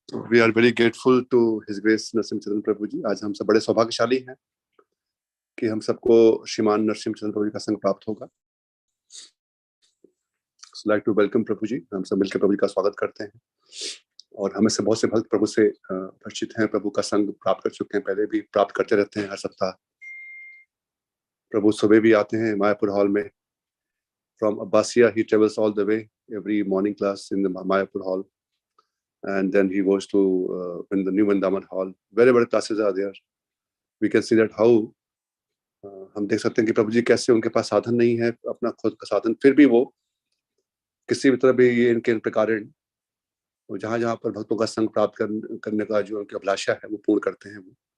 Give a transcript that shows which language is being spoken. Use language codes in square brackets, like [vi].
[en] We are very grateful to His Grace Narsimha Chandra Prabhu ji. [hi] आज हम सब बड़े सौभाग्यशाली हैं कि हम सबको श्रीमान नरसिम्हा चंद्र प्रभु जी का संग प्राप्त होगा। [en] So like to welcome Prabhu ji. [hi] हम सब मिलकर प्रभु जी का स्वागत करते हैं और हमें से बहुत से भक्त प्रभु से परिचित हैं, प्रभु का संग प्राप्त कर चुके हैं, पहले भी प्राप्त करते रहते हैं हर सप्ताह। प्रभु सुबह भी आते हैं मायापुर हॉल में। [en] From Abbasia he travels all the way every morning class in the Mayapur hall, and then he goes to in the New Vrindavan hall. Wherever classes are there, we can see that how [hi] हम देख सकते हैं कि प्रभु जी कैसे उनके पास साधन नहीं है, अपना खुद का साधन, फिर भी वो किसी भी तरह भी ये इनके कारण जहाँ जहाँ पर भक्तों का संग प्राप्त करने का जो उनकी अभिलाषा है वो पूर्ण करते हैं वो।